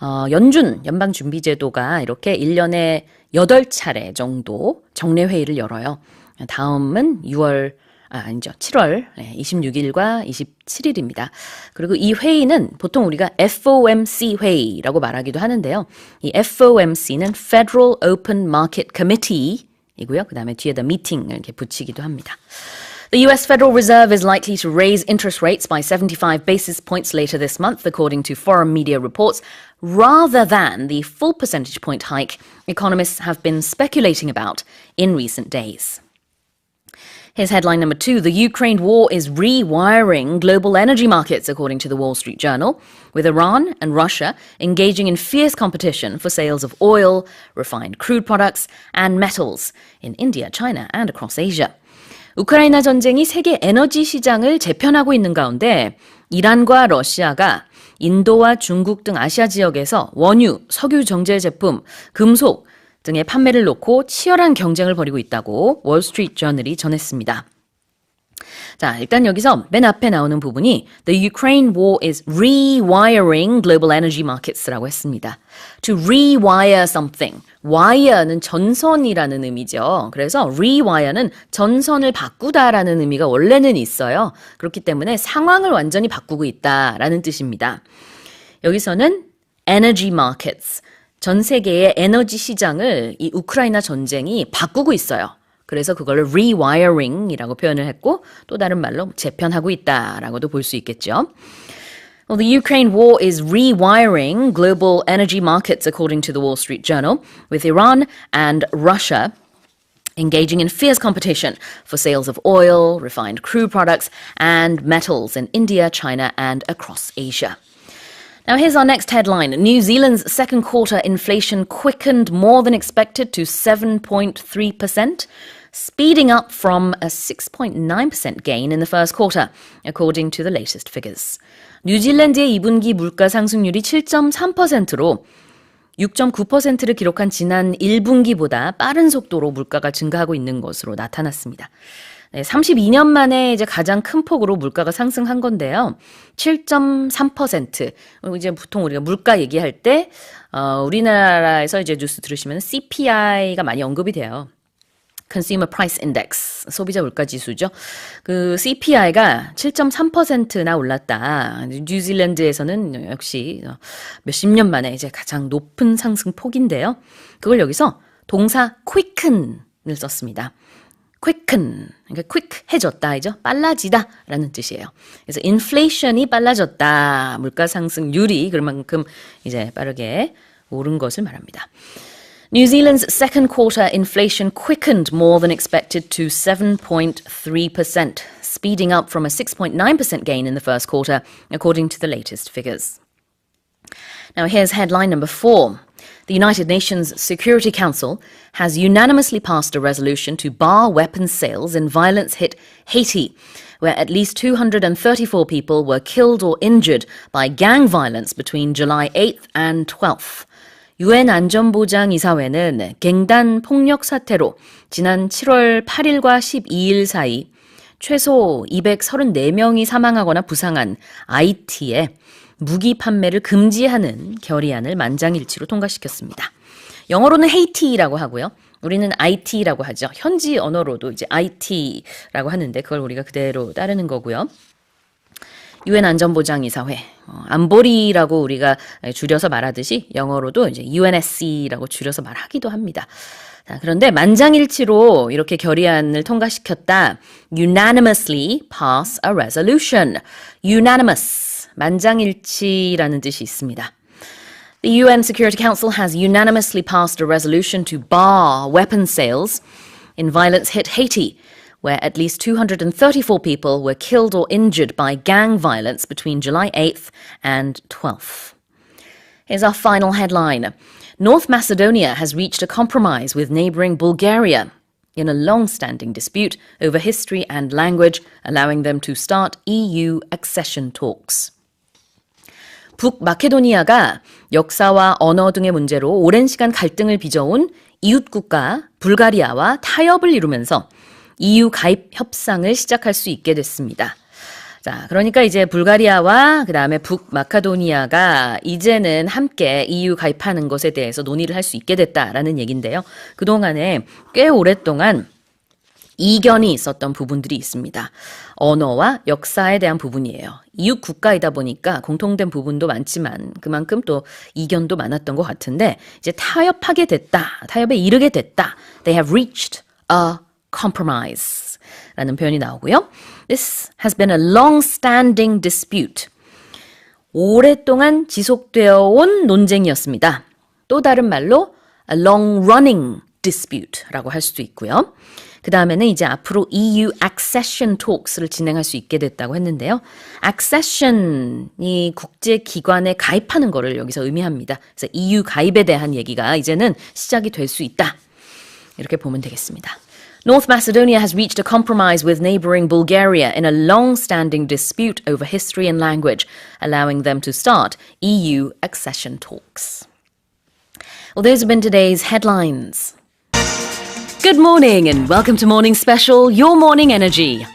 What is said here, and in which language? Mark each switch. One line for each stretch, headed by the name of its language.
Korean: 연준, 연방준비제도가 이렇게 1년에 8차례 정도 정례회의를 열어요. 다음은 7월 26일과 27일입니다. 그리고 이 회의는 보통 우리가 FOMC 회의라고 말하기도 하는데요. 이 FOMC는 Federal Open Market Committee 이고요. 그 다음에 뒤에다 meeting을 이렇게 붙이기도 합니다.
English: The US Federal Reserve is likely to raise interest rates by 75 basis points later this month, according to foreign media reports, rather than the full percentage point hike economists have been speculating about in recent days. Here's headline number 2. The Ukraine war is rewiring global energy markets, according to the Wall Street Journal, with Iran and Russia engaging in fierce competition for sales of oil, refined crude products, and metals in India, China, and across Asia.
Korean: 우크라이나 전쟁이 세계 에너지 시장을 재편하고 있는 가운데 이란과 러시아가 인도와 중국 등 아시아 지역에서 원유, 석유 정제 제품, 금속 등의 판매를 놓고 치열한 경쟁을 벌이고 있다고 월스트리트 저널이 전했습니다. 자, 일단 여기서 맨 앞에 나오는 부분이
English: The Ukraine war is rewiring global energy markets
Korean: 라고 했습니다.
English: To rewire something.
Korean: wire는 전선이라는 의미죠. 그래서 rewire는 전선을 바꾸다라는 의미가 원래는 있어요. 그렇기 때문에 상황을 완전히 바꾸고 있다라는 뜻입니다. 여기서는
English: energy markets.
Korean: 전 세계의 에너지 시장을 이 우크라이나 전쟁이 바꾸고 있어요. 그래서 그걸 rewiring이라고 표현을 했고 또 다른 말로 재편하고 있다라고도 볼 수 있겠죠.
English: Well, the Ukraine war is rewiring global energy markets, according to the Wall Street Journal, with Iran and Russia engaging in fierce competition for sales of oil, refined crude products, and metals in India, China, and across Asia. Now here's our next headline. New Zealand's second quarter inflation quickened more than expected to 7.3%, speeding up from a 6.9% gain in the first quarter, according to the latest figures.
Korean: 뉴질랜드의 2분기 물가 상승률이 7.3%로 6.9%를 기록한 지난 1분기보다 빠른 속도로 물가가 증가하고 있는 것으로 나타났습니다. 네, 32년 만에 이제 가장 큰 폭으로 물가가 상승한 건데요. 7.3%. 이제 보통 우리가 물가 얘기할 때, 우리나라에서 이제 뉴스 들으시면 CPI가 많이 언급이 돼요. Consumer Price Index, 소비자 물가 지수죠. 그 CPI가 7.3%나 올랐다. 뉴질랜드에서는 역시 몇십 년 만에 이제 가장 높은 상승 폭인데요. 그걸 여기서 동사 quicken을 썼습니다. quicken, 그러니까 quick해졌다이죠. 빨라지다라는 뜻이에요. 그래서 inflation이 빨라졌다. 물가 상승률이 그만큼 이제 빠르게 오른 것을 말합니다.
English: New Zealand's second quarter inflation quickened more than expected to 7.3%, speeding up from a 6.9% gain in the first quarter, according to the latest figures. Now here's headline number 4. The United Nations Security Council has unanimously passed a resolution to bar weapons sales in violence-hit Haiti, where at least 234 people were killed or injured by gang violence between July 8th and 12th.
Korean: 유엔 안전보장이사회는 갱단 폭력 사태로 지난 7월 8일과 12일 사이 최소 234명이 사망하거나 부상한 아이티에 무기 판매를 금지하는 결의안을 만장일치로 통과시켰습니다. 영어로는 헤이티라고 하고요. 우리는 IT라고 하죠. 현지 언어로도 이제 IT라고 하는데 그걸 우리가 그대로 따르는 거고요. 유엔 안전보장이사회, 안보리라고 우리가 줄여서 말하듯이 영어로도 이제 UNSC라고 줄여서 말하기도 합니다. 자, 그런데 만장일치로 이렇게 결의안을 통과시켰다.
English: Unanimously pass a resolution.
Korean: Unanimous, 만장일치라는 뜻이 있습니다.
English: The UN Security Council has unanimously passed a resolution to bar weapons sales in violence-hit Haiti, where at least 234 people were killed or injured by gang violence between July 8th and 12th. Here's our final headline. North Macedonia has reached a compromise with neighboring Bulgaria in a long-standing dispute over history and language, allowing them to start EU accession talks.
Korean: 북마케도니아가 역사와 언어 등의 문제로 오랜 시간 갈등을 빚어온 이웃국가 불가리아와 타협을 이루면서 EU 가입 협상을 시작할 수 있게 됐습니다. 자, 그러니까 이제 불가리아와 그 다음에 북마카도니아가 이제는 함께 EU 가입하는 것에 대해서 논의를 할 수 있게 됐다라는 얘기인데요. 그동안에 꽤 오랫동안 이견이 있었던 부분들이 있습니다. 언어와 역사에 대한 부분이에요. 이웃 국가이다 보니까 공통된 부분도 많지만 그만큼 또 이견도 많았던 것 같은데 이제 타협하게 됐다. 타협에 이르게 됐다.
English: They have reached a compromise.
Korean: 라는 표현이 나오고요.
English: This has been a long-standing dispute.
Korean: 오랫동안 지속되어 온 논쟁이었습니다. 또 다른 말로
English: a long-running dispute
Korean: 라고 할 수도 있고요. 그 다음에는 이제 앞으로 EU accession talks를 진행할 수 있게 됐다고 했는데요. accession이 국제기관에 가입하는 거를 여기서 의미합니다. 그래서 EU 가입에 대한 얘기가 이제는 시작이 될 수 있다. 이렇게 보면 되겠습니다.
English: North Macedonia has reached a compromise with neighboring Bulgaria in a long-standing dispute over history and language, allowing them to start EU accession talks. Well, those have been today's headlines. Good morning and welcome to Morning Special, Your Morning Energy.